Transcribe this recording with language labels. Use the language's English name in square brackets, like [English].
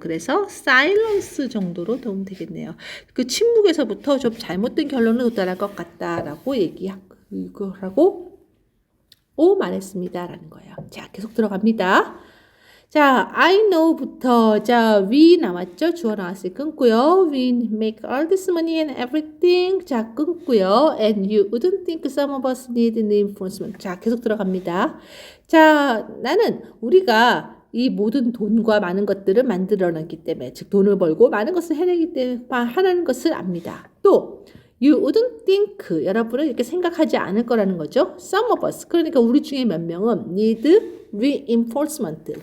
[Korean] 그래서 silence 정도로 도움 되겠네요. 그 침묵에서부터 좀 잘못된 결론을 도달한 것 같다라고 얘기하고 말했습니다라는 거예요. 자, 계속 들어갑니다. 자, [English] I know [Korean] 부터 자, [English] we [Korean] 나왔죠? 주어 나왔으니 끊고요. [English] We make all this money and everything. [Korean] 자, 끊고요. [English] And you wouldn't think some of us need reinforcement. [Korean] 자, 계속 들어갑니다. 자, 나는 우리가 이 모든 돈과 많은 것들을 만들어냈기 때문에, 즉 돈을 벌고 많은 것을 해내기 때문에 하는 것을 압니다. 또 [English] You wouldn't think, [Korean] 여러분은 이렇게 생각하지 않을 거라는 거죠. [English] Some of us, [Korean] 그러니까 우리 중에 몇 명은 [English] need reinforcement.